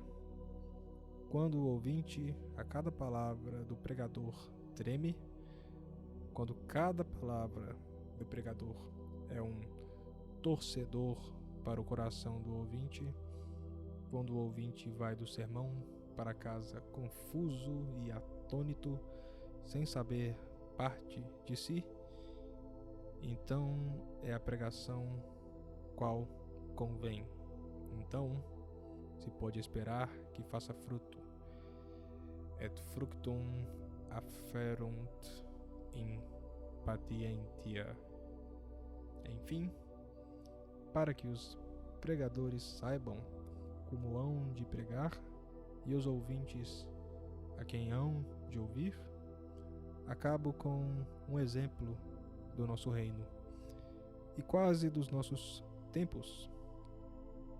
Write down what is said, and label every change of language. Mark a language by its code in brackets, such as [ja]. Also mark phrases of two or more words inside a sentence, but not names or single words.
[pt] Quando o ouvinte, a cada palavra do pregador, treme, quando cada palavra do pregador é um torcedor para o coração do ouvinte, quando o ouvinte vai do sermão para casa confuso e atônito, sem saber parte de si, então é a pregação qual convém. Então se pode esperar que faça fruto. [la] Et fructum afferunt in patientia. [pt] Enfim, para que os pregadores saibam como hão de pregar e os ouvintes a quem hão de ouvir, acabo com um exemplo do nosso reino e quase dos nossos tempos.